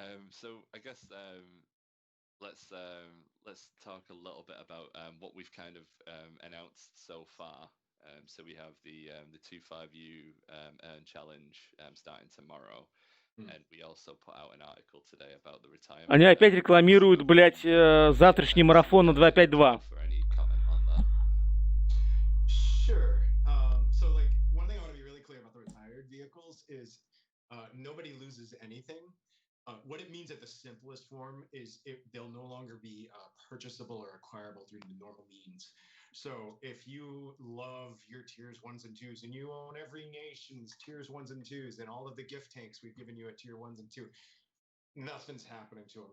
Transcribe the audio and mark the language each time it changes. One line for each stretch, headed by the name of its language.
English: So I guess let's talk a little bit about what we've kind of announced so far. So we have the 25U earn challenge starting tomorrow, and we also put out an article today about the retirement.
Russian: Они опять рекламируют, блядь, завтрашний марафон на 252.
English: For any comment on that? Sure. So like one thing I want to be really clear about the retired vehicles is nobody loses anything. What it means at the simplest form is they'll no longer be purchasable or acquirable through the normal means. So if you love your tiers 1s and 2s and you own every nation's tiers 1s and 2s and all of the gift tanks we've given you at tier 1s and 2, nothing's happening to them.